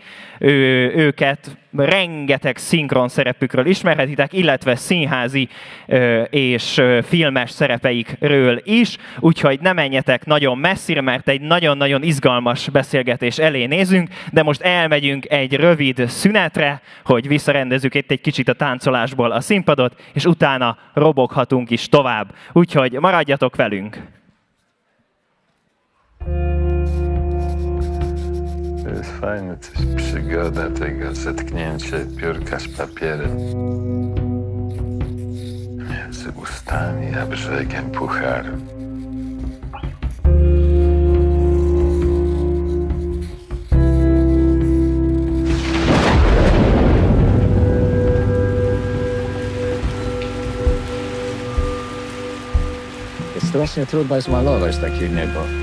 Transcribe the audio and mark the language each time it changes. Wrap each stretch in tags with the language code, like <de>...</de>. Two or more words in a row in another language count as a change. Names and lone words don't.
<hu>Őket rengeteg szinkron szerepükről ismerhetitek, illetve színházi és filmes szerepeikről is, úgyhogy ne menjetek nagyon messzire, mert egy nagyon-nagyon izgalmas beszélgetés elé nézünk, de most elmegyünk egy rövid szünetre, hogy visszarendezzük itt egy kicsit a táncolásból a színpadot, és utána roboghatunk is tovább. Úgyhogy maradjatok velünk!</hu> <pl>To jest fajne, coś przygoda tego zetknięcia piórka z papierem między ustami a brzegiem pucharu. Jest strasznie trudno zmalować takie niebo.</pl>